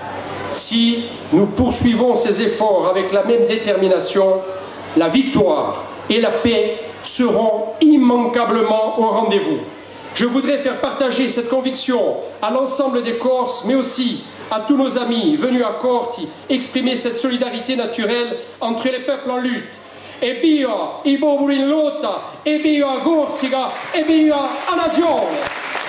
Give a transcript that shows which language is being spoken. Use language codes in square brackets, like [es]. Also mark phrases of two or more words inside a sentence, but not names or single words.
[fr] Si nous poursuivons ces efforts avec la même détermination, la victoire et la paix seront immanquablement au rendez-vous. Je voudrais faire partager cette conviction à l'ensemble des Corses, mais aussi à tous nos amis venus à Corti, exprimer cette solidarité naturelle entre les peuples en lutte. [co] E via i popoli in lotta, e via Corsica, e via la nazione!